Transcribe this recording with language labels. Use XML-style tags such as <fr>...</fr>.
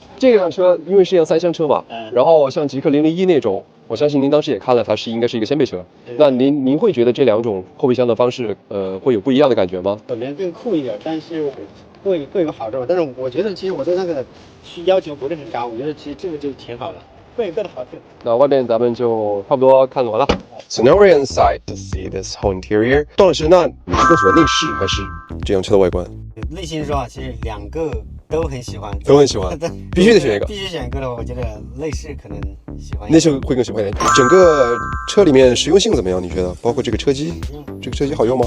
<zh>这辆车因为是辆3厢车嘛，然后像极氪001那种，我相信您当时也看了，它应该是一个掀背车。那您会觉得这两种后备箱的方式，会有不一样的感觉吗？本面更酷一点，但是各有个好处。但是我觉得其实我对那个要求不是很高，我觉得其实这个就挺好的。各有各的好处。那外面咱们就差不多看完了。</zh> <en>So now we're inside to see this whole interior.</en> <zh>段老师，那你更喜欢内饰还是这辆车的外观？内心说啊，其实两个都很喜欢，都很喜欢，必须得选一个。必须选一个的话，我觉得内饰可能喜欢一点。内饰会更喜欢一点。整个车里面实用性怎么样？你觉得？包括这个车机，这个车机好用吗？</zh>